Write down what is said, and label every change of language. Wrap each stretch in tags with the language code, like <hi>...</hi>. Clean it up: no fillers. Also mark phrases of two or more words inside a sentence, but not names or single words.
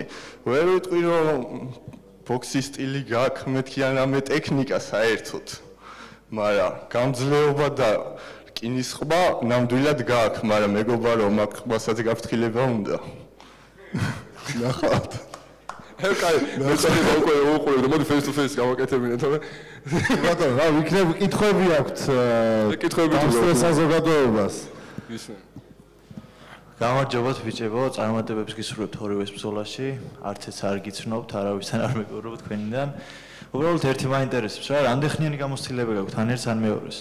<ka>ვერ ვიტყვი რომ ბოქსის სტილი გაქვს, მეთქი რამე ტექნიკა საერთოდ. მაგრამ გამძლეობა და რკინის ყბა ნამდვილად გაქვს, მაგრამ მეგობარო მაგ ყბასაც გაფრთხილება უნდა. ნახავთ. ოკეი, მე შეიძლება უკვე უყურებ და მოდი</ka> <en>face to face</en> <ka>გავაკეთებინე თორე. ბატონო, რა ვიქნებ კითხვები აქვთ? კითხვები თუ საზოგადოებას. ისე. გამარჯობათ ბიჭებო, წარმატებებს გისურვებთ ორივეს ბრძოლაში. არც ეს არ გიცნობთ, არავისთან არ მეგობრობთ თქვენიდან. უბრალოდ ერთი მაინტერესებს რა, რამდენხნიანი გამოცდილება გაქვთ ან ერთს ან მეორეს?</ka>